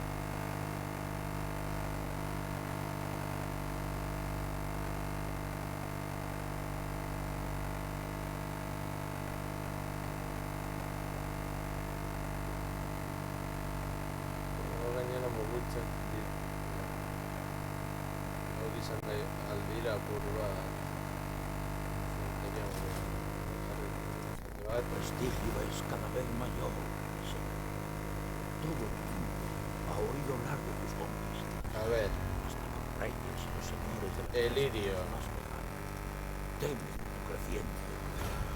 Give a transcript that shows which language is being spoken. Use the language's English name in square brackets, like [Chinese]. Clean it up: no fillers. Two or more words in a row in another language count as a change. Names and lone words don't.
[Basque] Gainera mugitzen dira. Hori izan nahi aldira apur bat. [Spanish] El prestigio es cada vez mayor, señor. Todo el mundo ha oído hablar de tus conquistas. A ver. Hasta los reyes y los señores de la Elirio. más lejana. Temen tu creciente poder.